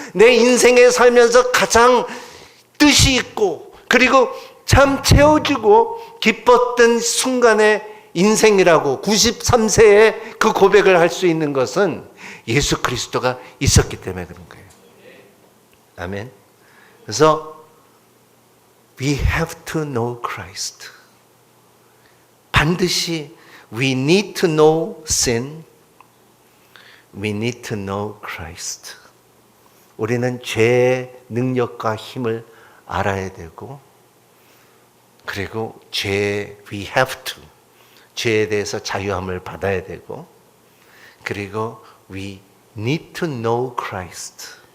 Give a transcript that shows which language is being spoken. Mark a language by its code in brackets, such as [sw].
[ko] 내 인생에 살면서 가장 뜻이 있고 그리고 참 채워주고 기뻤던 순간의 인생이라고 93세에 그 고백을 할 수 있는 것은 예수 그리스도가 있었기 때문에 그런 거예요. 아멘. 그래서 [en] we have to know Christ. [ko] 반드시 [en] we need to know sin. We need to know Christ. [ko] 우리는 죄의 능력과 힘을 알아야 되고, 그리고 we have to, 죄에 대해서 자유함을 받아야 되고, 그리고 [en] we need to know Christ.